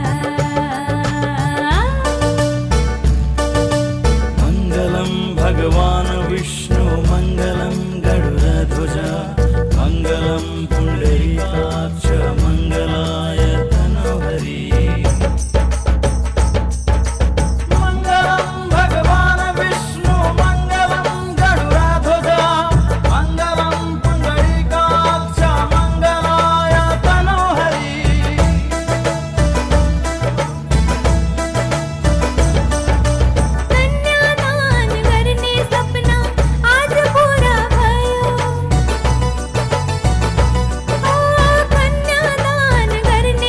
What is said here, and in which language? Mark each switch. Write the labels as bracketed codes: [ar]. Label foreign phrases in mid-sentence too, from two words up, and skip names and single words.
[sa] मङ्गलं भगवान् विष्णु मङ्गलं गरुडध्वज मङ्गलं पुण्डरीकाक्ष मङ्गलाय तनोहरि मङ्गलं भगवान् विष्णु मङ्गलं गरुडध्वज मङ्गलं पुण्डरीकाक्ष मङ्गलाय तनोहरि [ne] कन्यादान गर्ने सपना आज पूरा भयो कन्यादान गर्ने